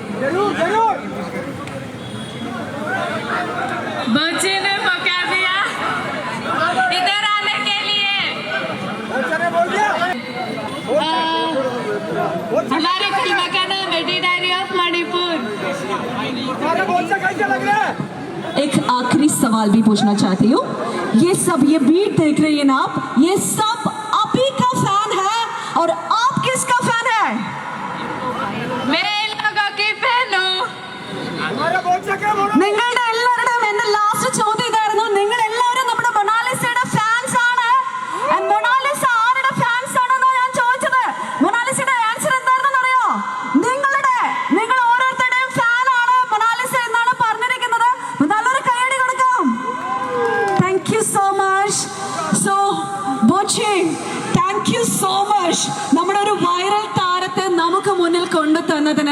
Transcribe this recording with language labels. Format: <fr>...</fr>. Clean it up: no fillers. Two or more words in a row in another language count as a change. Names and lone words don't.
<hi>बच्चे ने पका दिया इधर आने के लिए हमारी फिल्म का नाम है डी डायरी ऑफ मणिपुर एक आखिरी सवाल भी पूछना चाहती हूँ ये सब ये बीट देख रही है ना आप ये सब आप ही का फैन है और आप किसका फैन है मैं इन लोगों की फैन हूँ</hi> <ml>നിങ്ങളുടെ എല്ലാവരുടെയും എന്റെ ലാസ്റ്റ് ചോദ്യം ഇതായിരുന്നു നിങ്ങൾ എല്ലാവരും നമ്മുടെ മൊണാലിസയുടെ ഫാൻസ് ആണ് And മൊണാലിസ ആരുടെ ഫാൻസ് ആണെന്നാ ഞാൻ ചോദിച്ചത് മൊണാലിസയുടെ ആൻസർ എന്താണെന്ന് അറിയോ നിങ്ങൾ ഓരോരുത്തരുടെയും ഫാൻ ആണ് മൊണാലിസ എന്നാണ് പറഞ്ഞിരിക്കുന്നത് നല്ലൊരു കൈയടി കൊടുക്കാം</ml> <en>thank you so much</en> <ml>സോ ബോച്ചെ</ml> <en>thank you so much</en> <ml>നമ്മുടെ ഒരു വൈറൽ താരത്തെ നമുക്ക് മുന്നിൽ കൊണ്ടു തന്നതിന്</ml>